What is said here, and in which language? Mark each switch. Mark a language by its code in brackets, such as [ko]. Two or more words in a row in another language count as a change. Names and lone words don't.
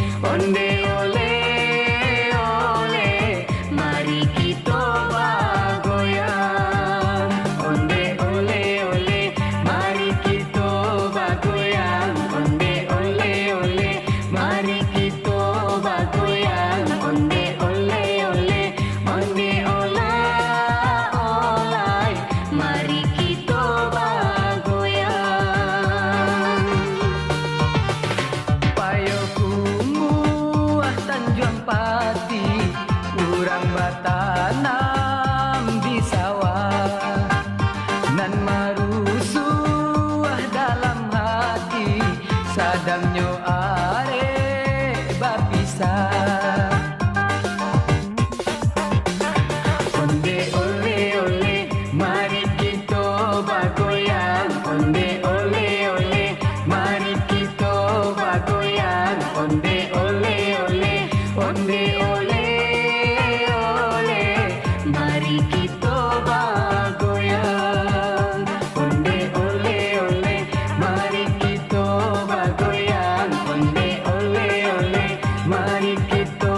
[min] onde ole ole, [id] mari kita bergoyang. [min] Onde ole ole, [id] mari kita bergoyang. [min] Onde ole ole, [id] mari kita bergoyang. [min] Onde ole ole, onde ola olai, [id] mari kita bergoyang. [min] Payo kungu tanjung pati, urang batanam di sawah, nan marusuh dalam hati, sadamnyo are bapisah. Onde ole ole, [id] mari kita bergoyang. [min] Onde ole ole, [id] mari kita bergoyang. [min] Onde ole ole, onde ole ole, [id] mari kita bergoyang. [min] Onde ole ole, [id] mari kita bergoyang. [min] Onde ole ole, [id] mari kita